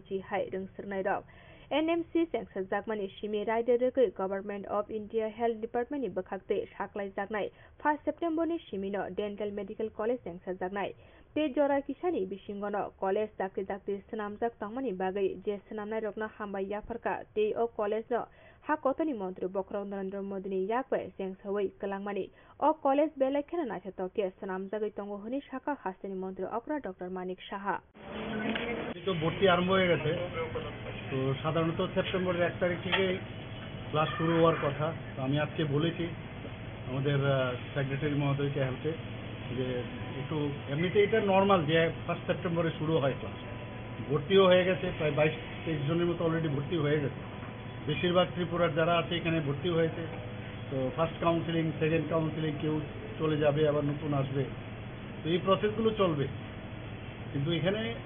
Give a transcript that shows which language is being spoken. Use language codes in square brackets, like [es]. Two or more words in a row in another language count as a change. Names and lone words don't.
[trp] chi hai rungsirnai rok NMC Sengsa Jagmani Shimi Raidere Government of India Health Department ni Bakhakte Shaklai Jagnai 1 September ni Shimino Dental Medical College Sengsa Jagnai te Jora Kisani Bishingono College Dakti Sanamjak Tangmani Bagai Je Sanamnai Rokna Hambai Yafarka te O College no Hakotoni Mantri Bokraw Narendra Modi ni Yakwe Sengsawai Kalangmani O College Belekena Nachatoke Sanamjagai Tongo Honi Shaka Hastini Mantri Okra Dr. Manik Saha [bn] তো ভর্তি আরম্ভ হয়ে গেছে তো সাধারণত সেপ্টেম্বরের 1 তারিখ থেকে ক্লাস শুরু হওয়ার কথা তো আমি আজকে বলেছি আমাদের সেক্রেটারি মহোদয়কে হেল্পে যে একটু এমনিতে এটা নর্মাল যে 1 সেপ্টেম্বরে শুরু হয় ক্লাস ভর্তিও হয়ে গেছে প্রায় 22-23 জনের মতো অলরেডি ভর্তি হয়ে গেছে বেশিরভাগ ত্রিপুরার যারা আছে এখানে ভর্তি হয়েছে তো [en] first counselling second counselling [bn] কেউ চলে যাবে আবার নতুন আসবে তো এই প্রসেসগুলো চলবে কিন্তু এখানে